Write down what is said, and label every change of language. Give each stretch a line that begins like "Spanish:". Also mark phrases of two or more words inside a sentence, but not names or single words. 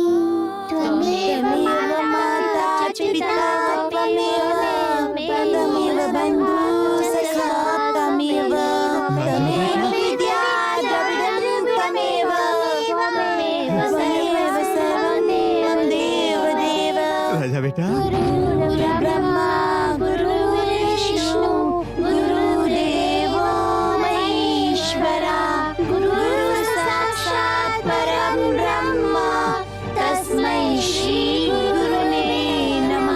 Sanskrit: त्वमेव माता पिता त्वमेव त्वमेव बन्धुः सखा त्वमेव त्वमेव विद्या द्रविणं त्वमेव त्वमेव सर्वं मम देव देव।
Hindi: राजा बेटा,
Sanskrit: गुरुर्ब्रह्मा गुरुर्विष्णु गुरुर्देवो महेश्वरा गुरुर्साक्षात् परं ब्रह्म तस्मै श्री गुरुवे नमः।